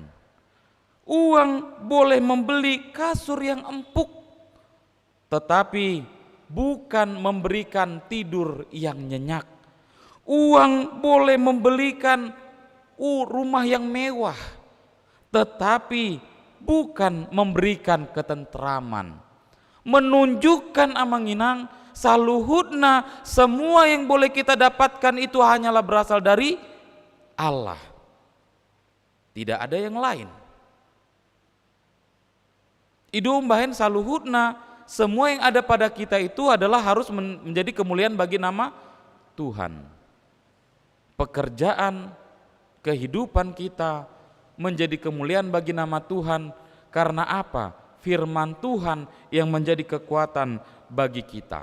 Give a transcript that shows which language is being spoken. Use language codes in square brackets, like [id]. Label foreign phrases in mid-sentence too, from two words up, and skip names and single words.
[id] Uang boleh membeli kasur yang empuk, tetapi bukan memberikan tidur yang nyenyak. Uang boleh membelikan rumah yang mewah, tetapi bukan memberikan ketentraman. Menunjukkan [bbc] amanginang saluhutna [id] semua yang boleh kita dapatkan itu hanyalah berasal dari Allah. Tidak ada yang lain. [bbc] Idu umbahen saluhutna, [id] semua yang ada pada kita itu adalah harus menjadi kemuliaan bagi nama Tuhan. Pekerjaan, kehidupan kita menjadi kemuliaan bagi nama Tuhan. Karena apa? Firman Tuhan yang menjadi kekuatan bagi kita.